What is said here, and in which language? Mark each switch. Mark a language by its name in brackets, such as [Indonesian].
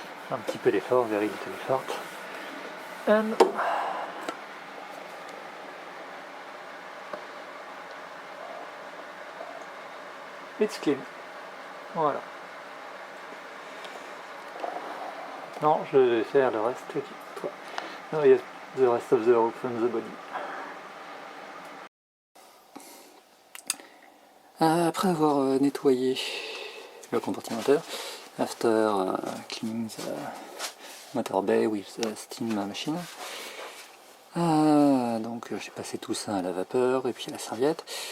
[French] Un petit peu d'effort, [English] very little effort. And it's clean. Voilà. [French] Non, je vais faire le reste. [English] No, yes, the rest of the rope from the body. [French] Après avoir nettoyé le compartimentaire, [English] after cleaning the motor bay with the steam machine, [French] donc j'ai passé tout ça à la vapeur et puis à la serviette.